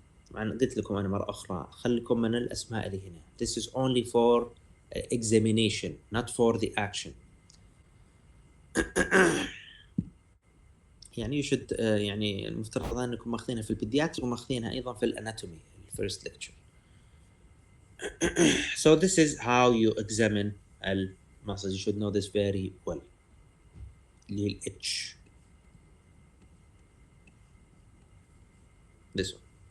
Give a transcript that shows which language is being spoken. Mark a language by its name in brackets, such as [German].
[Arabic] طبعا قلت لكم أنا مرة أخرى خليكم من الأسماء اللي هنا. [English] This is only for examination, not for the action. [Arabic] يعني [English] you should [Arabic] يعني المفترض أنكم ماخذينها في البيدياتري وماخذينها أيضا في الأناتومي [English] first lecture. So this is how you examine muscles. You should know this very well. H. This one.